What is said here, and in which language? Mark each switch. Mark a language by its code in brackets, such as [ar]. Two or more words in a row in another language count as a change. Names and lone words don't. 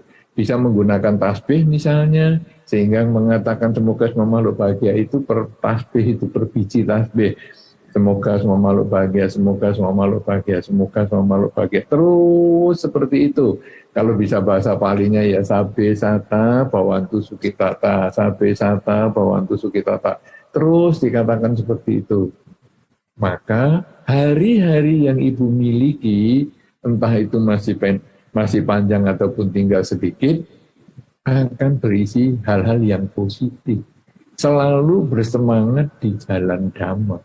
[id] Bisa menggunakan tasbih misalnya, sehingga mengatakan semoga semua makhluk bahagia itu per tasbih itu per biji tasbih. Semoga semua makhluk bahagia, semoga semua makhluk bahagia, semoga semua makhluk bahagia. Terus seperti itu. Kalau bisa bahasa palinya ya [pi] sabe sata bawantu sukitata, sabe sata bawantu sukitata. [id] Terus dikatakan seperti itu. Maka hari-hari yang ibu miliki, entah itu masih panjang ataupun tinggal sedikit, akan berisi hal-hal yang positif. Selalu bersemangat di jalan dhamma.